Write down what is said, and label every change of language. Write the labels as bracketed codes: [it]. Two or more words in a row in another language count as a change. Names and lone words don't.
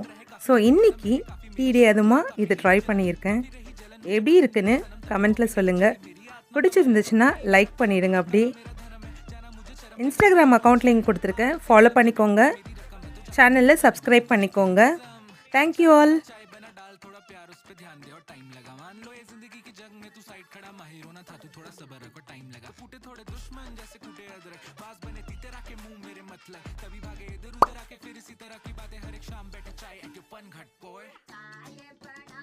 [ta] ஸோ இன்னைக்கு [en] tea day [ta] அதுமா இதை ட்ரை பண்ணியிருக்கேன். எப்படி இருக்குன்னு கமெண்ட்டில் சொல்லுங்கள். பிடிச்சிருந்துச்சுன்னா லைக் பண்ணிவிடுங்க. அப்படி [en] Instagram account link [ta] கொடுத்துருக்கேன், ஃபாலோ பண்ணிக்கோங்க. சேனலில் சப்ஸ்கிரைப் பண்ணிக்கோங்க. [en] thank you all. [hi] कभी भागे इधर उधर आके फिर इसी तरह की बातें हर एक शाम बैठे चाय एंड पन घट पोए